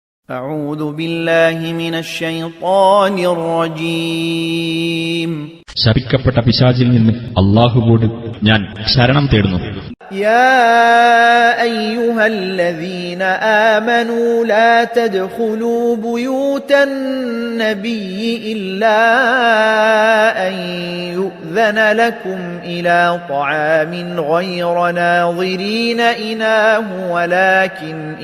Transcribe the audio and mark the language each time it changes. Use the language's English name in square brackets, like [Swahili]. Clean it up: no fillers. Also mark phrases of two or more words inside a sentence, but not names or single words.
[Arabic] أعوذ بالله من الشيطان الرجيم [Malayalam] ശപിക്കപ്പെട്ട പിശാചിൽ നിന്ന് അല്ലാഹുവോട് ഞാൻ ശരണം തേടുന്നു. [Arabic] يا أيها الذين آمنوا لا تدخلوا بيوت النبي إلا أن يؤذن لكم إلى طعام غير ناظرين إناه ولكن